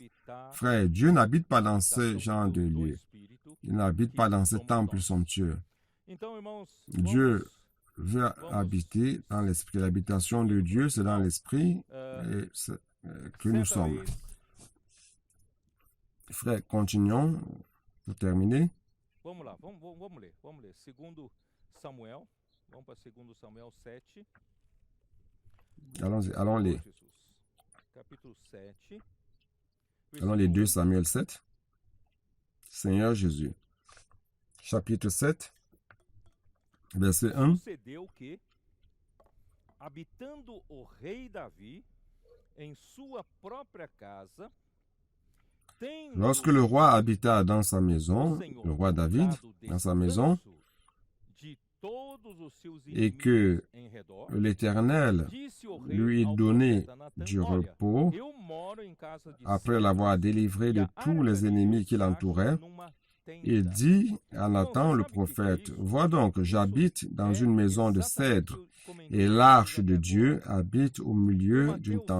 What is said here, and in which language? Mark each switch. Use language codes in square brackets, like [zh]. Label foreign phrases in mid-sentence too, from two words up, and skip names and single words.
[fr] Frère, Dieu n'habite pas dans ce genre de lieu. Il n'habite pas dans ce temple somptueux. Dieu veut habiter dans l'esprit. L'habitation de Dieu, c'est dans l'esprit que nous sommes. Frère, continuons pour terminer. [pt] Vamos ler. Segundo Samuel. Vamos para Segundo Samuel 7. [fr] Allons les. [pt] Capítulo 7. [fr] Allons les 2 Samuel 7. Seigneur Jésus. Chapitre 7. Verset 1. [pt] Sucedeu que, habitando o rei Davi em sua própria casa, [fr] lorsque le roi habita dans sa maison, le roi David, dans sa maison, et que l'Éternel lui donnait du repos, après l'avoir délivré de tous les ennemis qui l'entouraient, il dit à Nathan le prophète, « Vois donc, j'habite dans une maison de cèdre, et l'arche de Dieu habite au milieu d'une tente.